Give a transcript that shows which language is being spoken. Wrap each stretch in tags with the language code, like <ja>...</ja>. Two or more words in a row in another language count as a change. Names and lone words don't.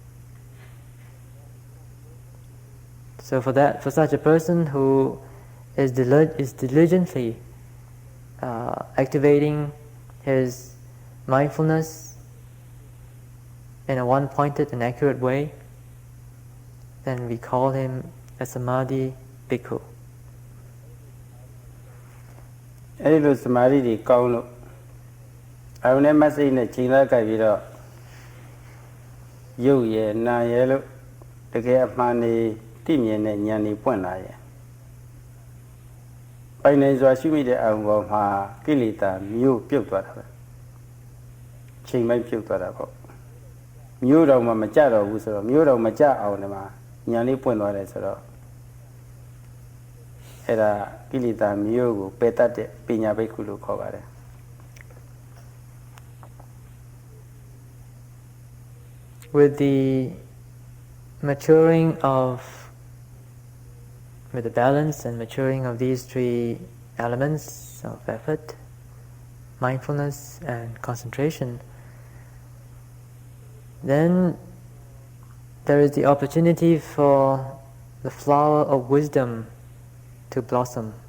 <en>So for such a person who is diligently activating his mindfulness in a one-pointed and accurate way, then we call him a</en> <pi>samadhi bhikkhu.</pi> <my>အဲ့လိုသမာဓိတွေကောင်းလို့အရုံနဲ့မစိတ်နဲ့ချိန်လာကြိုက်ပြီးတော့ရုပ်ရယ်နာရယ်လို့တကယ်အမှန်နေသိမြင်တဲ့ဉာဏ်တွေပွင့်လာရဲ့ ပိုင်နေစွာရှိမိတဲ့အရုံပေါ်မှာကိလေသာမျိုးပြုတ်သွားတာပဲချိန်မိုက်ပြုတ်သွားတာပေါ့မျိုးတော်မှမကြတော့ဘူးဆိုတော့မျိုးတော်မကြအောင်ဒီမှာဉာဏ်လေးပွင့်သွားတယ်ဆိုတော့အဲ့ဒါကိလေသာမျိုးကိုပယ်တတ်တဲ့ပညာဘိက္ခုလို့ခေါ်ပါတယ်</my> <en>With the maturing with the balance and maturing of these three elements of effort, mindfulness and concentration, then there is the opportunity for the flower of wisdom to blossom.</en>